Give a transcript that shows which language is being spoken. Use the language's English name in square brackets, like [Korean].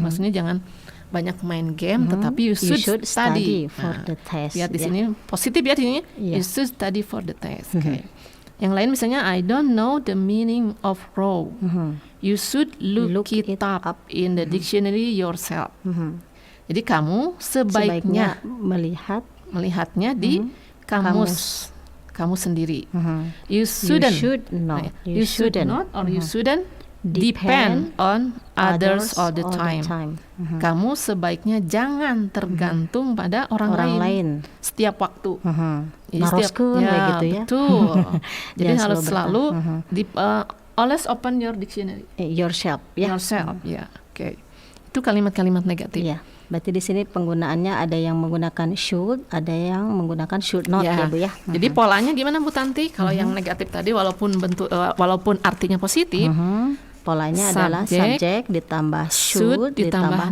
[Indonesian] Maksudnya jangan banyak main game, tetapi [English] you should study for the test. [Indonesian] Lihat di ya. sini positif ya di sini. Iya. [English] You should study for the test. [Indonesian] Oke. Yang lain misalnya [English] I don't know the meaning of row. You should look it up in the dictionary yourself. [Indonesian] Jadi kamu sebaiknya melihatnya di kamus kamu sendiri. [English] You shouldn't. You should not or you shouldn't depend on others all the time. [Indonesian] Kamu sebaiknya jangan tergantung pada orang lain setiap waktu. Jadi [Sundanese] Naroskeun [Indonesian] kayak gitu ya. Betul. Jadi Jangan harus selalu selalu [English] always open your dictionary. Yourself ya. [Indonesian] Yourself, ya. Oke. Itu kalimat-kalimat negatif. Iya. Berarti di sini penggunaannya ada yang menggunakan should, ada yang menggunakan should not ya Bu ya. Jadi polanya gimana Bu Tanti? Kalau yang negatif tadi walaupun artinya positif, polanya adalah subject ditambah should ditambah